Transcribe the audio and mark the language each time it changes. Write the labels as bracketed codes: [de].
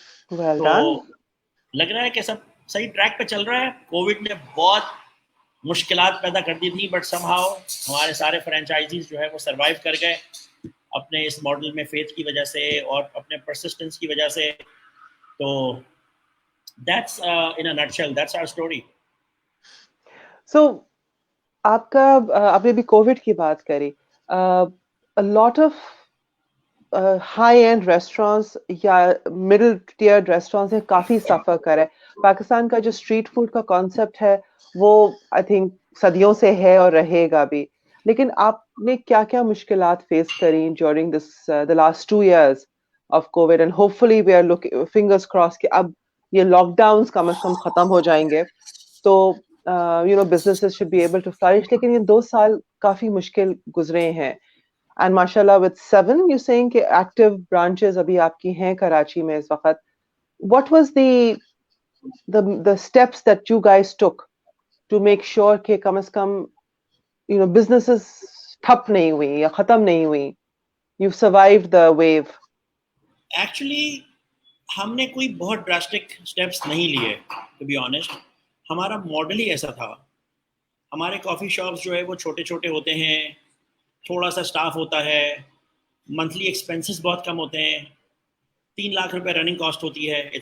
[en] well [ur] تو [en] done. [ur] لگ رہا ہے کہ سب صحیح ٹریک پہ چل رہا ہے. کووڈ نے بہت مشکلات پیدا کر دی تھی, [en] but somehow [ur] ہمارے سارے فرینچائزیز جو ہے وہ سروائیو کر گئے اپنے اس ماڈل میں فیتھ کی وجہ سے اور اپنے پرسسٹنس کی وجہ سے. [en] تو that's in a nutshell, that's our story. [ur] So آپ کا آپ نے بھی کووڈ کی بات کری, [en] lot of high end [ur] restaurants یا مڈل ٹیئر ریسٹورینٹس نے کافی سفر کرے. پاکستان کا جو اسٹریٹ فوڈ کا کانسیپٹ ہے وہ [en] I think [ur] صدیوں سے ہے اور رہے گا بھی, لیکن آپ نے کیا کیا مشکلات فیس کریں [en] during this the last 2 years of Covid, and hopefully we are looking fingers cross [ur] کہ اب یہ لاک ڈاؤنس کم از کم ختم ہو جائیں گے تو [en] businesses should be able to flourish. [ur] لیکن یہ 2 سال کافی مشکل گزرے ہیں, اینڈ ماشاء اللہ [en] with 7 you're saying [ur] کہ active branches ابھی آپ کی ہیں کراچی میں اس وقت. [en] What was the steps that you guys took to make sure [ur] کہ کم از کم businesses ٹھپ نہیں ہوئی یا ختم نہیں ہوئی, [en] you've survived the wave? [ur] Actually ہم نے کوئی بہت ڈراسٹک اسٹیپس نہیں لیے [en] To be honest. [ur] ہمارا ماڈل ہی ایسا تھا. ہمارے کافی شاپس جو ہے وہ چھوٹے چھوٹے ہوتے ہیں, تھوڑا سا اسٹاف ہوتا ہے, منتھلی ایکسپینسز بہت کم ہوتے ہیں, 3 لاکھ روپے رننگ کاسٹ ہوتی ہے.